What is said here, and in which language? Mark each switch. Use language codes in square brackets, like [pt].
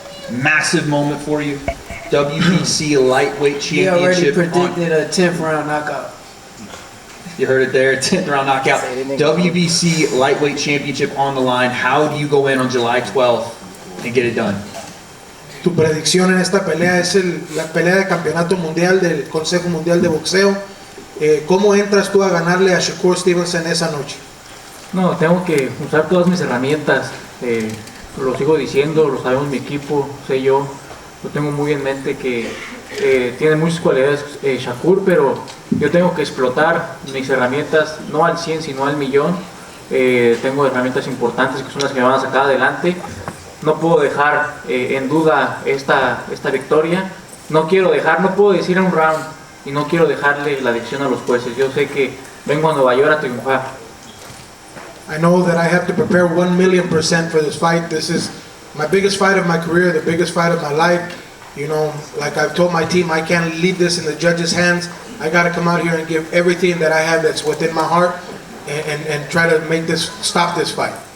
[en] Massive moment for you. WBC Lightweight He already Championship. predicted a 10th round knockout. You heard it there, 10th round knockout. WBC Lightweight Championship on the line. How do you go in on July 12th and get it done? [es] Tu predicción en esta pelea es la pelea de campeonato mundial del Consejo Mundial de Boxeo. ¿Cómo entras tú a ganarle a Shakur Stevenson esa noche? No, tengo que usar todas mis herramientas. Lo sigo diciendo, lo sabemos mi equipo, sé yo. Lo tengo muy en mente que tiene muchas cualidades Shakur, pero yo tengo que explotar mis herramientas, no al 100, sino al millón. Tengo herramientas importantes que son las que me van a sacar adelante. No puedo dejar en duda esta victoria. No puedo decir en un round y no quiero dejarle la decisión a los jueces. Yo sé que vengo a Nueva York a triunfar. [en] I know that I have to prepare 1,000,000% for this fight. This is my biggest fight of my career, the biggest fight of my life. Like I've told my team, I can't leave this in the judges' hands. I got to come out here and give everything that I have that's within my heart and try to stop this fight.